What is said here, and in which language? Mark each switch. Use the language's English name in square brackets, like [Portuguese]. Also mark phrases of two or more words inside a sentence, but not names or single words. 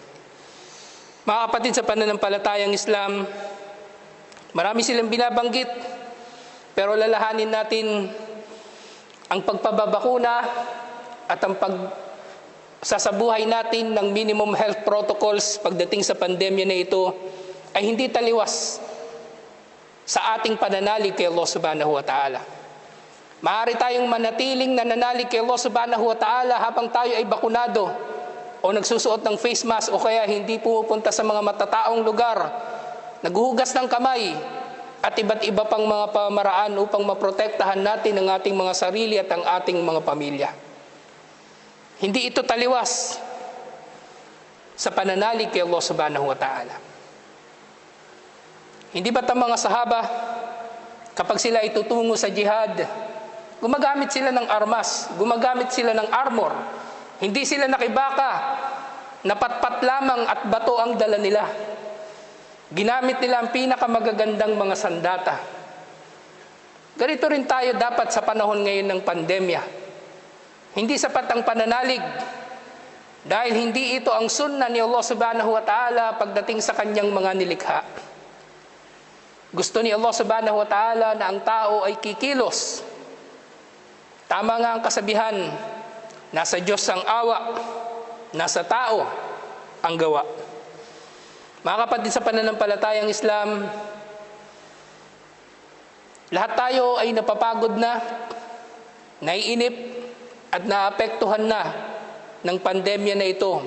[Filipino] Mga kapatid sa pananampalatayang Islam, marami silang binabanggit, pero lalahanin natin ang pagpababakuna at ang pagsasabuhay natin ng [English] minimum health protocols [Filipino] pagdating sa pandemya na ito ay hindi taliwas sa ating pananalig kay [Arabic] الله سبحانه وتعالى. [Filipino] Maaari tayong manatiling nananalig kay [Arabic] الله سبحانه وتعالى [Filipino] habang tayo ay bakunado o nagsusuot ng [English] face mask [Filipino] o kaya hindi pumupunta sa mga matataong lugar, naghuhugas ng kamay at iba't iba pang mga pamaraan upang maprotektahan natin ang ating mga sarili at ang ating mga pamilya. Hindi ito taliwas sa pananalig kay [Arabic] الله سبحانه وتعالى. [Filipino] Hindi ba't ang mga sahaba, kapag sila ay tutungo sa jihad, gumagamit sila ng armas, gumagamit sila ng armor, hindi sila nakibaka, napatpat lamang at bato ang dala nila. Ginamit nila ang pinakamagagandang mga sandata. Ganito rin tayo dapat sa panahon ngayon ng pandemya. Hindi sapat ang pananalig dahil hindi ito ang sunna ni [Arabic] الله سبحانه وتعالى [Filipino] pagdating sa kanyang mga nilikha. Gusto ni [Arabic] الله سبحانه وتعالى [Filipino] na ang tao ay kikilos. Tama nga ang kasabihan, nasa Diyos ang awa, nasa tao ang gawa. Mga kapatid sa pananampalatayang Islam, lahat tayo ay napapagod na, naiinip at naapektuhan na ng pandemya na ito.